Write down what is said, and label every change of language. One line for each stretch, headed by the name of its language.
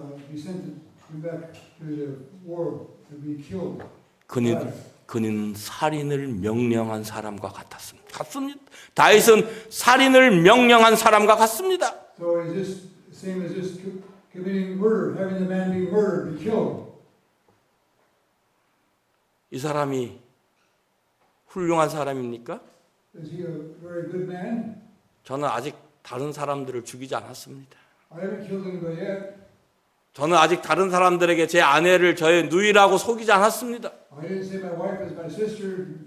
English: He sent him back to the war to be killed.
Korean: 그는 살인을 명령한 사람과 같습니다. 다윗은 살인을 명령한 사람과 같습니다.
English: So is this same as this committing murder, having the man be murdered, be killed?
Korean: 이 사람이 훌륭한 사람입니까?
English: Is he a very good man?
Korean: 저는 아직 다른 사람들을 죽이지 않았습니다.
English: I haven't killed anybody yet.
Korean: 저는 아직 다른 사람들에게 제 아내를 저의 누이라고 속이지 않았습니다.
English: I didn't say my wife is my sister.